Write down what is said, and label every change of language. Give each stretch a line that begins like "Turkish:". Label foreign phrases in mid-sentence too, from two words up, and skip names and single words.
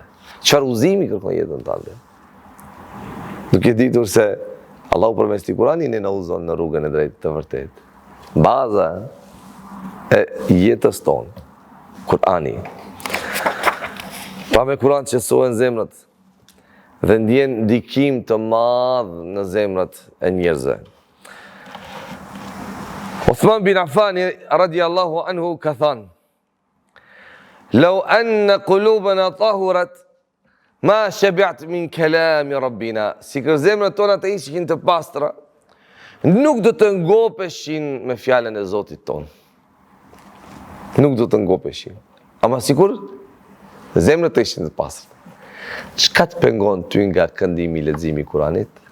Albanian: Çfarë udhëzimi kërkon jetën tënde? Duke ditur se Allahu përmes të Kuranit ne na udhëzon në rrugën e drejtë të vërtetë. Baza e jetës tonë, Kurani. Pa me Kur'an qetësohen zemrat dhe ndjen ndikim të madh në zemrat e njerëzve.
Arabic: Uthman bin Affan رضي الله عنه
Albanian: ka thënë,
Arabic: "لو أن قلوبنا طهرت ما شبعت من كلام ربنا."
Albanian: Si që zemrat tona të ishin të pastra, nuk do të ngopeshin me fjalën e Zotit ton. Nuk do të ngopeshin. Ama sikur zemrët të ishin të pastër. Çka të pengon ty nga këndimi i leximit i Kuranit?